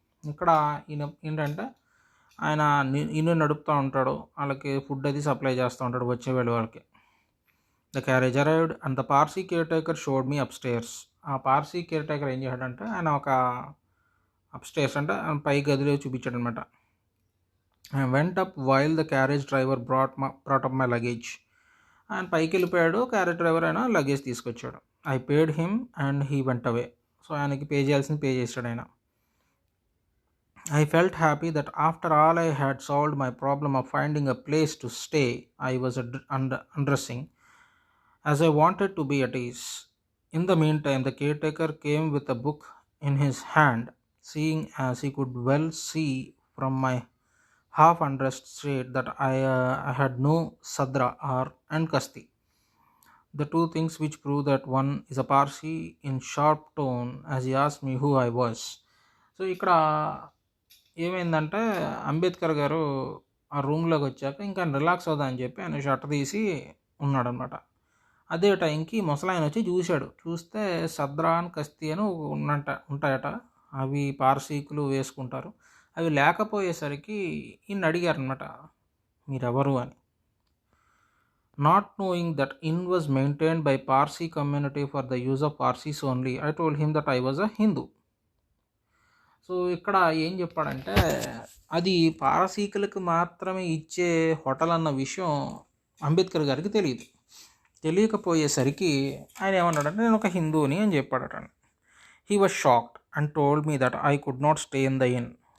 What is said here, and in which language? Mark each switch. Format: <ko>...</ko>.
<te>ఇక్కడ ఈయన ఏంటంటే ఆయన ఇల్లు నడుపుతూ ఉంటాడు, వాళ్ళకి ఫుడ్ అది సప్లై చేస్తూ ఉంటాడు వచ్చేవాళ్ళు వాళ్ళకి.</te> <en>The carriage arrived and the Parsi caretaker showed me upstairs.</en> <te>ఆ పార్సీ కేర్టేకర్ ఏం చేశాడంటే ఆయన ఒక అప్స్టేర్స్ అంటే పై గదిలో చూపించాడు అనమాట.</te> <en>I went up while the carriage driver brought up my luggage.</en> <te>ఆయన పైకి వెళ్ళిపోయాడు, క్యారేజ్ డ్రైవర్ అయినా లగేజ్ తీసుకొచ్చాడు.</te> <en>I paid him and he went away.</en> <te>So ఆయనకి పే చేయాల్సింది పే చేశాడు ఆయన.</te> <en>I felt happy that after all I had solved my problem of finding a place to stay. I was undressing as I wanted to be at ease. In the meantime, the caretaker came with a book in his hand, seeing as he could well see from my half-undressed state that I had no sadra and kasti, the two things which prove that one is a Parsi, in sharp tone as he asked me who I was.</en> <te>So ఇక్కడ ఏమైందంటే అంబేద్కర్ గారు ఆ రూమ్లోకి వచ్చాక ఇంకా relax అవుదా అని చెప్పి ఆయన షర్ట్ తీసి ఉన్నాడనమాట. అదే టైంకి ముసలాయన వచ్చి చూస్తే సద్రా అని కస్తీ అని ఉంటాయట, అవి పార్సీకులు వేసుకుంటారు. అవి లేకపోయేసరికి ఈయన అడిగారనమాట, మీరెవరు అని. Not knowing that inn was maintained by Parsi community for the use of Parsis only, I told him that I was a Hindu. So ఇక్కడ ఏం చెప్పాడంటే అది పారసీకులకు మాత్రమే ఇచ్చే హోటల్ అన్న విషయం అంబేద్కర్ గారికి తెలియకపోయేసరికి ఆయన ఏమన్నాడంటే నేను ఒక హిందూని అని చెప్పాడట.</te> <en>He was shocked and told me that I could not stay in the inn.</en>